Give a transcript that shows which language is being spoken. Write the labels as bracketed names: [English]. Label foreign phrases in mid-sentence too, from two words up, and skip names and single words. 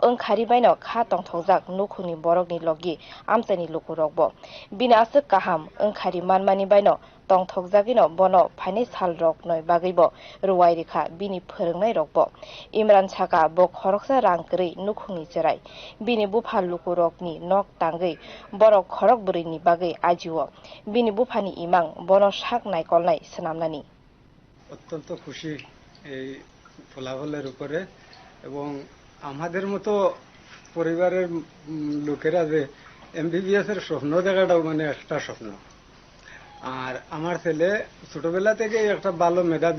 [Kok Borok] ungkhari baino kha tongthokjak nukhungni borokni logi amchani lukurokbo bino asuk kaham ungkhari manmani baino tongthokjagino bono phaini salrok noi bagaibo ruwai rekha bini phörungnai rokbo Imran Chaka bo khoroksa rangkri nukhungni cherai bini buphal lukurokni nok tangai borok khorok burini bagai ajiwo bini buphani imang bono shak naikolnai snamnani [Bangla] অত্যন্ত খুশি এই ফলাফলের উপরে এবং আমাদের মতো পরিবারের লোকেরা যে এমবিবিএস এর স্বপ্ন দেখাটাও মানে একটা স্বপ্ন আর আমার ছেলে ছোটবেলা থেকে একটা ভালো মেধাবী